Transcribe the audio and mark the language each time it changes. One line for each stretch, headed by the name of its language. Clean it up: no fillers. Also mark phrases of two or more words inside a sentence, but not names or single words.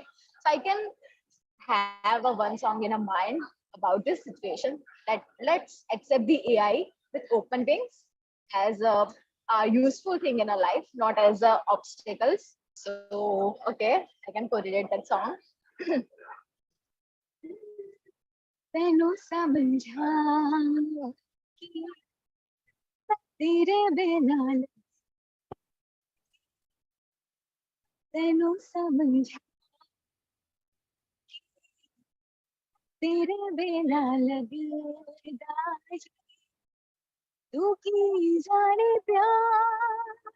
English: So I can have a one song in a mind about this situation, that let's accept the AI with open wings as a useful thing in a life, not as obstacles. So okay, I can correlate that song.
Punjabi: ਤੈਨੂੰ ਸਮਝਾਂ ਕਿ ਤੇਰੇ ਬਿਨਾ ਤੈਨੂੰ ਸਮਝਾਂ ਤੇਰੇ ਬਿਨਾ ਲਗਦਾ ਤੂੰ ਕੀ ਜਾਣੇ ਪਿਆਰ